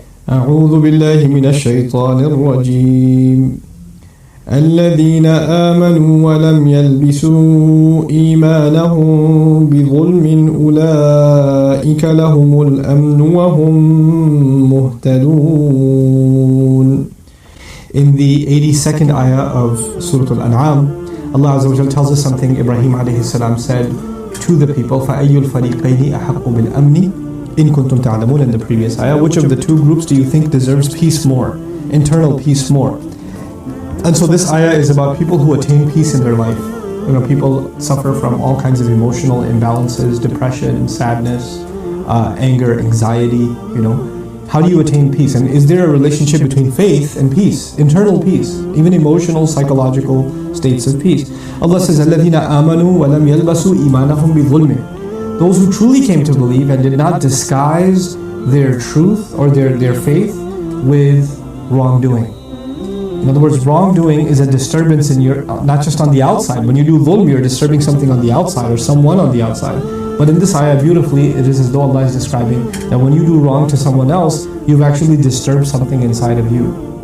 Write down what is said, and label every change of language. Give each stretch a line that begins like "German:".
Arabic: أعوذ بالله من الشيطان الرجيم الذين آمنوا ولم يلبسوا إيمانهم بظلم أولئك لهم الأمن وهم مهتدون.
English: In the 82nd ayah of Surah Al-An'am, Allah Azza wa Jal tells us something Ibrahim alayhi salam said to the people,
Arabic: فَأَيُّ الْفَرِيقَيْنِ أَحَقُّ بِالْأَمْنِ إِن كُنْتُمْ تَعْلَمُونَ.
English: In the previous ayah, which of the two groups do you think deserves peace more, internal peace more? And so this ayah is about people who attain peace in their life. You know, people suffer from all kinds of emotional imbalances, depression, sadness, anger, anxiety, you know. How do you attain peace? And is there a relationship between faith and peace, internal peace, even emotional, psychological states of peace? Allah says,
Arabic: الَّذِينَ آمَنُوا وَلَمْ يَلْبَسُوا إِيمَانَهُمْ بِظُلْمٍ.
English: Those who truly came to believe and did not disguise their truth or their faith with wrongdoing. In other words, wrongdoing is a disturbance in your, not just on the outside. When you do dhulm, you're disturbing something on the outside or someone on the outside. But in this ayah, beautifully, it is as though Allah is describing that when you do wrong to someone else, you've actually disturbed something inside of you.